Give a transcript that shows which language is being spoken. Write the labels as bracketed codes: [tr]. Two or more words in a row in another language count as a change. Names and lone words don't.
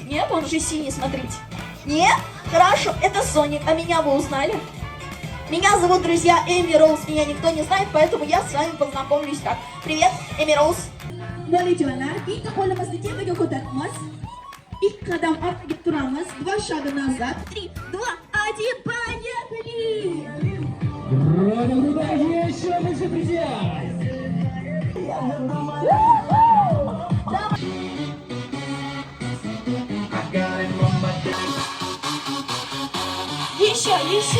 [ru] Нет, он же синий, смотрите. Нет? Хорошо, это Соник. А меня вы узнали? Меня зовут, друзья, Эми Роуз. Меня никто не знает, поэтому я с вами познакомлюсь так. Привет, Эми Роуз. [uz] Bolajonlar, bitta qo'limizni tepaga ko'taramiz. 2 qadam orqaga turamiz. 2 [ru] шаг назар. [uz] 3, 2, 1, [ru] поехали! Еще выше, друзья! Еще!